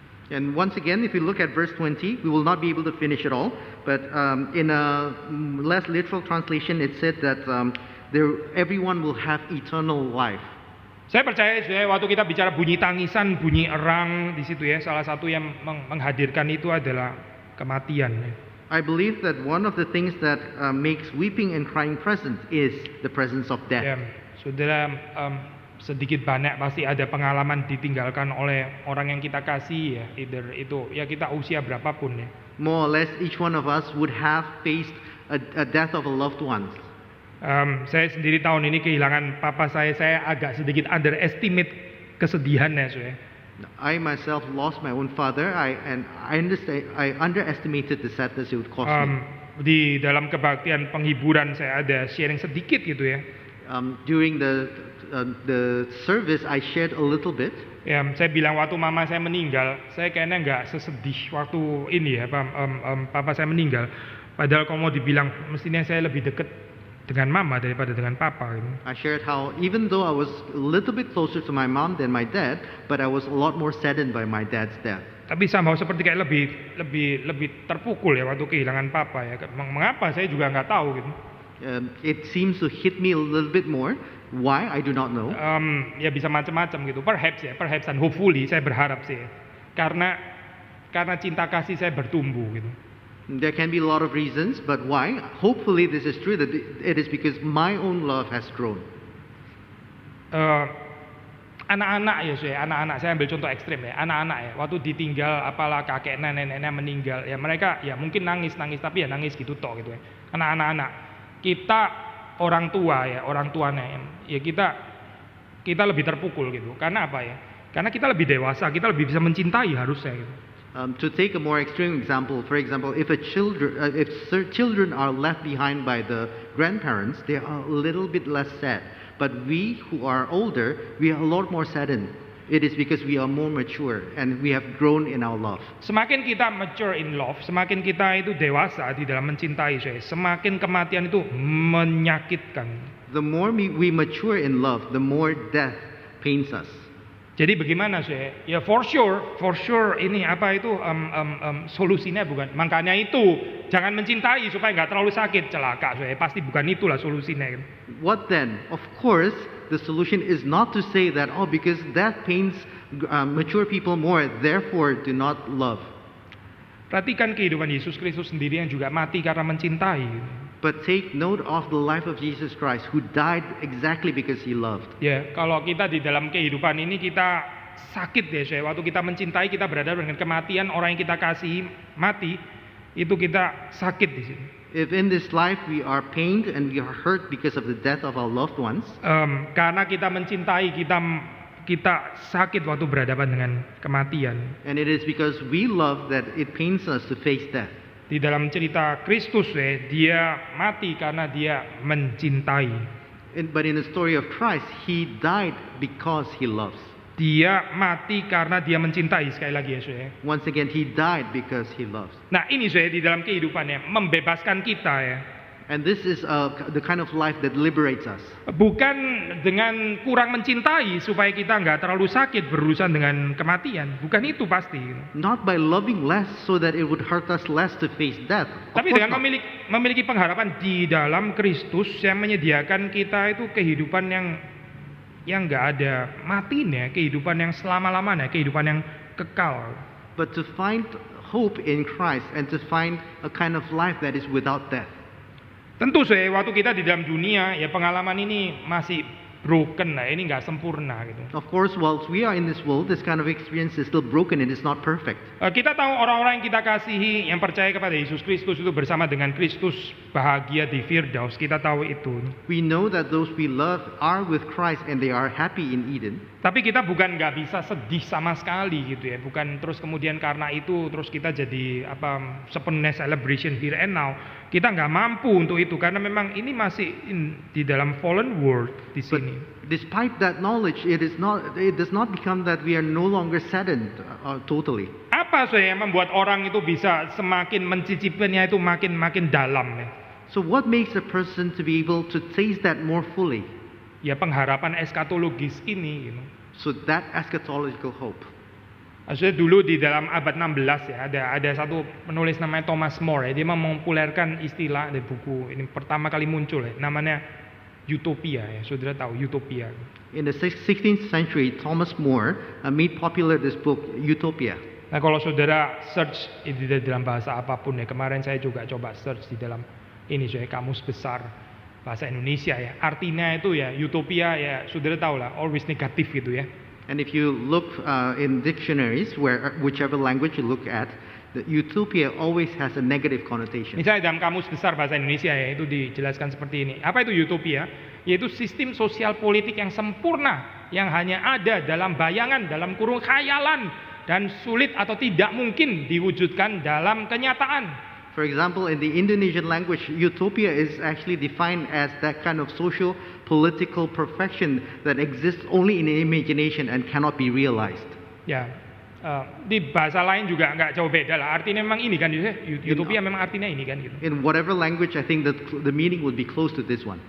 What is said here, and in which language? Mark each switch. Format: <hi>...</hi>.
<en>And once again, if you look at verse 20, we will not be able to finish it all, but in a less literal translation, it said that everyone will have eternal life.</en> <id>Saya percaya waktu kita bicara bunyi tangisan, bunyi erang di situ ya, salah satu yang menghadirkan itu adalah kematian.</id> <en>I believe that one of the things that makes weeping and crying present is the presence of death.</en> <id>Ya, saudara, sedikit banyak pasti ada pengalaman ditinggalkan oleh orang yang kita kasih ya, either itu ya kita usia berapapun ya.</id> <en>More or less, each one of us would have faced a death of a loved one.</en> <id>Saya sendiri tahun ini kehilangan papa saya agak sedikit underestimate kesedihannya saya.</id> <en>I myself lost my own father. I underestimated the sadness it would cause me.</en> <id>Di dalam kebaktian penghiburan saya ada sharing sedikit gitu ya.</id> <en>During the service, I shared a little bit.</en> <id>Ya, saya bilang waktu mama saya meninggal, saya kayaknya nggak sesedih waktu ini ya, papa saya meninggal. Padahal kalau mau dibilang, mestinya saya lebih dekat dengan mama daripada dengan papa gitu.</id> <en>I shared how even though I was a little bit closer to my mom than my dad, but I was a lot more saddened by my dad's death.</en> <id>Tapi somehow seperti kayak lebih terpukul ya waktu kehilangan papa ya. Mengapa saya juga nggak tahu gitu.</id> <en>It seems to hit me a little bit more. Why? I do not know.</en> <id>Ya bisa macam-macam gitu.</id> <en>Perhaps and hopefully</en> <id>saya berharap sih. Karena cinta kasih saya bertumbuh gitu.</id> <en>There can be a lot of reasons, but why? Hopefully this is true, that it is because my own love has grown.</en> <id>Anak-anak ya, anak-anak saya ambil contoh ekstrim ya, anak-anak ya, waktu ditinggal apalah kakek nenek-nenek meninggal ya, mereka ya mungkin nangis tapi ya nangis gitu toh gitu ya. Anak-anak kita orang tuanya ya kita lebih terpukul gitu. Karena apa ya? Karena kita lebih dewasa, kita lebih bisa mencintai harusnya gitu.</id> <en>To take a more extreme example, for example, if children are left behind by the grandparents, they are a little bit less sad. But we who are older, we are a lot more saddened. It is because we are more mature and we have grown in our love.</en> <id>Semakin kita</id> <en>mature in love,</en> <id>semakin kita itu dewasa di dalam mencintai, semakin kematian itu menyakitkan.</id> <en>The more we mature in love, the more death pains us.</en> <id>Jadi bagaimana sih? Ya</id> <en>for sure</en> <id>ini apa itu solusinya bukan. Makanya itu jangan mencintai supaya nggak terlalu sakit, celaka saya. Pasti bukan itulah solusinya.</id> <en>What then? Of course, the solution is not to say that, oh, because that pains mature people more, therefore do not love.</en> <id>Perhatikan kehidupan Yesus Kristus sendiri yang juga mati karena mencintai.</id> <en>But take note of the life of Jesus Christ, who died exactly because he loved.</en> <id>Ya, kalau kita di dalam kehidupan ini kita sakit ya, saya. Waktu kita mencintai, kita berhadapan dengan kematian, orang yang kita kasihi mati, itu kita sakit di sini.</id> <en>If in this life we are pained and we are hurt because of the death of our loved ones,</en> <id>karena kita mencintai, kita sakit waktu berhadapan dengan kematian.</id> <en>and it is because we love that it pains us to face death.</en> <id>Di dalam cerita Kristus dia mati karena dia mencintai.</id> <en>But in the story of Christ, he died because he loves.</en> <id>Dia mati karena dia mencintai, sekali lagi ya saya.</id> <en>Once again, he died because he loves.</en> <id>Nah ini saya di dalam kehidupannya membebaskan kita ya.</id> <en>And this is the kind of life that liberates us.</en> <id>Bukan dengan kurang mencintai supaya kita nggak terlalu sakit berurusan dengan kematian. Bukan itu pasti.</id> <en>Not by loving less so that it would hurt us less to face death.</en> <id>Tapi dengan memiliki pengharapan di dalam Kristus yang menyediakan kita itu kehidupan yang nggak ada matinya, kehidupan yang selama-lamanya, kehidupan yang kekal.</id> <en>But to find hope in Christ and to find a kind of life that is without death.</en> <id>Tentu saya waktu kita di dalam dunia ya pengalaman ini masih broken lah, ini nggak sempurna gitu.</id> <en>Of course, whilst we are in this world, this kind of experience is still broken and it's not perfect.</en> <id>Kita tahu orang-orang yang kita kasihi yang percaya kepada Yesus Kristus itu bersama dengan Kristus bahagia di Firdaus. Kita tahu itu.</id> <en>We know that those we love are with Christ and they are happy in Eden.</en> <id>Tapi kita bukan nggak bisa sedih sama sekali gitu ya. Bukan terus kemudian karena itu terus kita jadi sepenuhnya</id> <en>celebration here and now.</en> <id>Kita nggak mampu untuk itu karena memang ini masih di dalam</id> <en>fallen world</en> <id>di sini.</id> <en>But despite that knowledge, it does not become that we are no longer saddened totally.</en> <id>Apa yang membuat orang itu bisa semakin mencicipinya itu makin dalam ya?</id> <en>So what makes a person to be able to taste that more fully?</en> <id>Ya pengharapan eskatologis ini. Gitu.</id> <en>So that eschatological hope.</en> <id>Maksudnya dulu di dalam abad 16 ya ada satu penulis namanya Thomas More ya, dia mempopulerkan istilah di buku ini pertama kali muncul ya, namanya utopia ya, saudara tahu utopia.</id> <en>In the 16th century, Thomas More made popular this book Utopia.</en> <id>Nah kalau saudara search di dalam bahasa apapun ya, kemarin saya juga coba search di dalam ini saya kamus besar bahasa Indonesia ya, artinya itu ya utopia ya, saudara tahu lah always negatif gitu ya.</id> <en>And if you look in dictionaries, whichever language you look at, the utopia always has a negative connotation.</en> <id>Misalnya dalam kamus besar bahasa Indonesia ya, itu dijelaskan seperti ini. Apa itu utopia? Yaitu sistem sosial politik yang sempurna, yang hanya ada dalam bayangan, dalam kurung khayalan, dan sulit atau tidak mungkin diwujudkan dalam kenyataan.</id> <en>For example, in the Indonesian language, utopia is actually defined as that kind of social, political perfection that exists only in the imagination and cannot be realized.</en> <id>Ya, di bahasa lain juga nggak jauh beda lah. Artinya memang ini kan, utopia memang artinya ini kan gitu.</id> <en>In whatever language, I think that the meaning would be close to this one.</en>